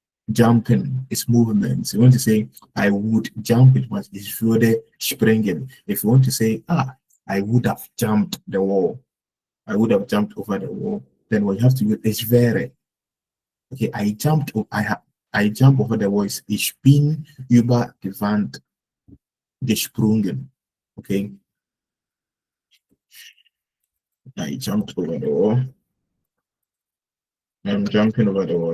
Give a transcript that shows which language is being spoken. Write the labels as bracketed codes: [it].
[en] Jumping is movement. So you want to say, I would jump, it was [de] ich würde springen. [en] If you want to say, I would have jumped the wall, I would have jumped over the wall. Then what you have to do is wäre. Okay, I jump over the wall. [de] Ich bin über die Wand gesprungen. [en] Okay, I jumped over the wall. I'm jumping over the wall.